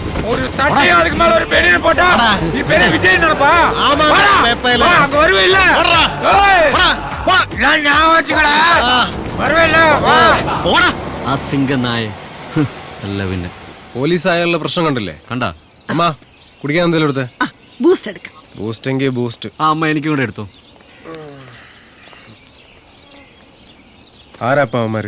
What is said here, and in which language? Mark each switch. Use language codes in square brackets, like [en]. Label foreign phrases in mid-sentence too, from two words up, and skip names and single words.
[ta] ஒரு சட்டையும் அதுக்கு மேல ஒரு பெரிய போட்டா நீ பெரிய விஜய் நடப்பா. ஆமா, வேப்பையில. அங்க வருவே இல்ல. நான் ஞாபகம் வச்சுக்கடா. வருவே இல்ல. [ml] പോടാ ആ സിംഗനായ അല്ല പിന്നെ പോലീസ് ആയുള്ള പ്രശ്നം കണ്ടില്ലേ? കണ്ടാ അമ്മ കുടിക്കാൻ എന്തെങ്കിലും എടുത്തേ. ബൂസ്റ്റ് എടുക്കാം. ബൂസ്റ്റ് എങ്കിൽ ബൂസ്റ്റ്. ആ അമ്മ എനിക്കും കൂടെ എടുത്തു. ആരാ അവന്മാര്?